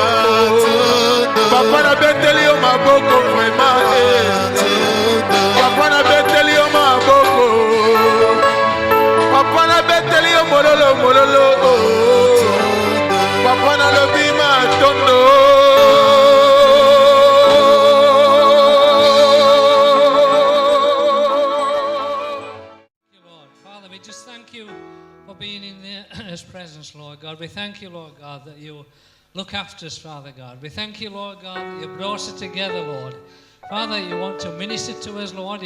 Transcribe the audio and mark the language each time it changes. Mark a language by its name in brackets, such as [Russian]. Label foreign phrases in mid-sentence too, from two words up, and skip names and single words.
[Lingala] papa nabeteli yo maboko vraiment papa nabeteli yo maboko papa nabeteli yo mololo mololo papa nalobi matondo. [English] Father, we just thank you for being in His presence, Lord God. We thank you, Lord God, that you look after us, Father God. We thank you, Lord God, that you brought us together, Lord. Father, you want to minister to us, Lord.